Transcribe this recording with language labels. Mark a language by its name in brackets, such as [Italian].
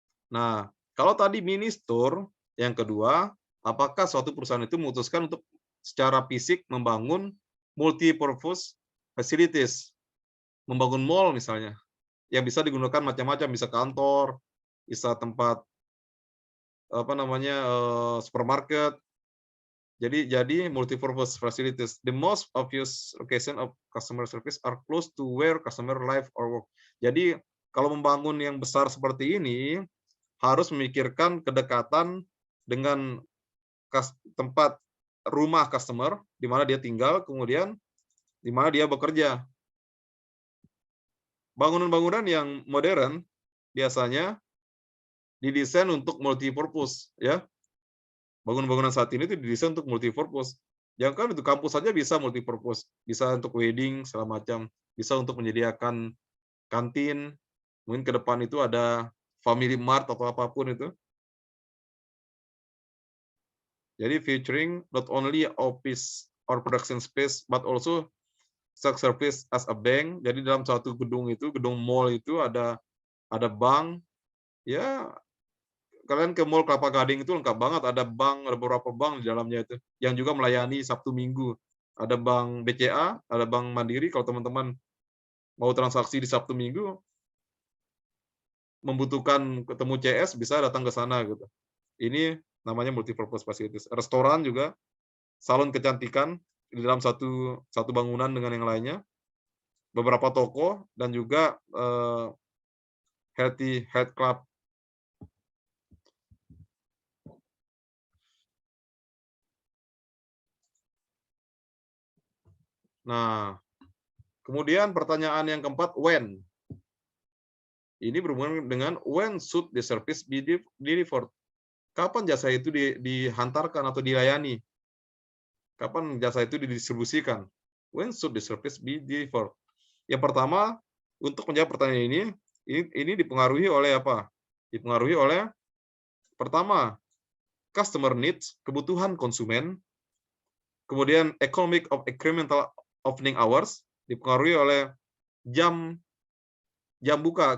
[Indonesian] Nah, kalau tadi mini store, yang kedua, apakah suatu perusahaan itu memutuskan untuk secara fisik membangun multi-purpose facilities, membangun mall misalnya, yang bisa digunakan macam-macam, bisa kantor, bisa tempat apa namanya supermarket. Jadi [English] multi-purpose facilities. The most obvious location of customer service are close to where customer live or work. [Indonesian] Jadi kalau membangun yang besar seperti ini harus memikirkan kedekatan dengan tempat rumah customer di mana dia tinggal, kemudian di mana dia bekerja. Bangunan-bangunan yang modern biasanya didesain untuk multi-purpose, ya. Bangunan-bangunan saat ini itu didesain untuk multi-purpose. Yang kan itu kampus saja bisa multi-purpose, bisa untuk wedding segala macam, bisa untuk menyediakan kantin, mungkin ke depan itu ada Family Mart atau apapun itu. Jadi [English] featuring not only office or production space, but also service as a bank. [Indonesian] Jadi dalam satu gedung itu, gedung mall itu ada bank. Ya, kalian ke mall Kelapa Gading itu lengkap banget. Ada bank, ada beberapa bank di dalamnya itu, yang juga melayani Sabtu Minggu. Ada bank BCA, ada bank Mandiri. Kalau teman-teman mau transaksi di Sabtu Minggu, membutuhkan ketemu CS bisa datang ke sana gitu. Ini namanya multipurpose facilities. Restoran juga, salon kecantikan di dalam satu bangunan dengan yang lainnya, beberapa toko dan juga healthy health club. Nah, kemudian pertanyaan yang keempat, when? Ini berhubungan dengan [English] when should the service be delivered? [Indonesian] Kapan jasa itu dihantarkan atau dilayani? Kapan jasa itu didistribusikan? [English] When should the service be delivered? [Indonesian] Yang pertama, untuk menjawab pertanyaan ini dipengaruhi oleh apa? Dipengaruhi oleh pertama, customer needs, kebutuhan konsumen. Kemudian [English] economic of incremental opening hours, [Indonesian] dipengaruhi oleh jam buka.